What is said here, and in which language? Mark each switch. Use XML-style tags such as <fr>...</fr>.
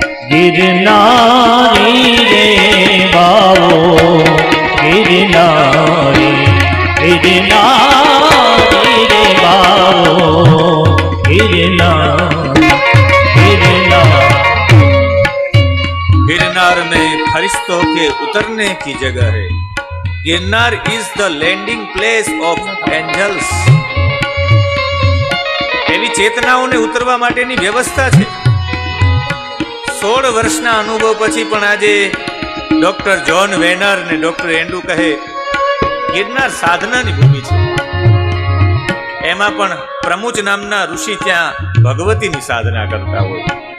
<gu>ગિરનારી રે બાવો, ગિરનારી ગિરનારી રે બાવો, ગિરનારી ગિરનારી.</gu> <hi>गिरनार में फरिश्तों के उतरने की जगह है.</hi> <en>Girnar is the landing place of angels.</en> <gu>એવી ચેતનાઓને ઉતરવા માટેની વ્યવસ્થા છે. 16 વર્ષના અનુભવ પછી પણ આજે ડોક્ટર જ્હોન વેનર ને ડોક્ટર એન્ડ્રુ કહે ગિરનાર સાધનાની ભૂમિ છે. એમાં પણ પ્રમુચ નામના ઋષિ ત્યાં ભગવતીની સાધના કરતા હોય.</gu>